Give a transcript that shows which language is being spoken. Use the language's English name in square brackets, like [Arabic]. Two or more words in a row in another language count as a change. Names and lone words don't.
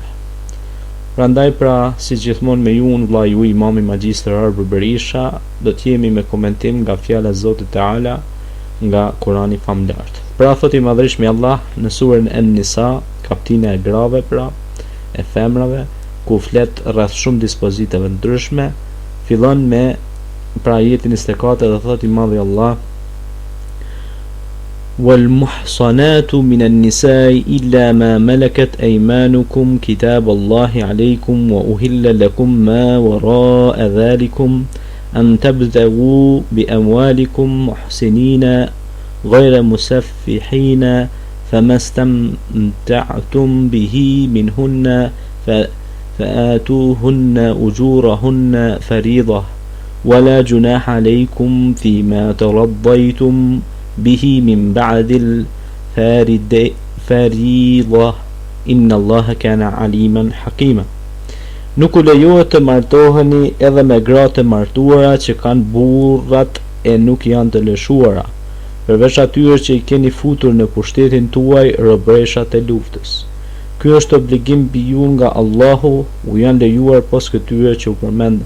[Albanian] Prandaj pra, si gjithmonë me ju, unë vllai ju imam i magjistër Arbër Berisha, do të jemi me komentim nga fjala e Zotit Teala nga Kurani famulart. Pra thot i madhërisht me Allah në surën An-Nisa, kaptina e grave pra e femrave, ku flet rreth shumë dispozitave ndryshme, fillon me pra ajetin 24 dhe thot i madhi Allah: [Arabic] والمحصنات من النساء إلا ما ملكت أيمانكم كتاب الله عليكم، وأهل لكم ما وراء ذلكم أن تبتغوا بأموالكم محسنين غير مسفحين، فما استمتعتم به منهن فآتوهن أجورهن فريضة، ولا جناح عليكم فيما ترضيتم به من بعد الفريضة، إن الله كان عليما حكيما. [Albanian] Nuk u lejohet të martoheni edhe me gra të martuara që kanë burrat e nuk janë të lëshuara, përveç atyre që i keni futur në pushtetin tuaj robreshat e luftës. Ky është obligim mbi ju nga Allahu, u janë lejuar pos këtyre që u përmendëm.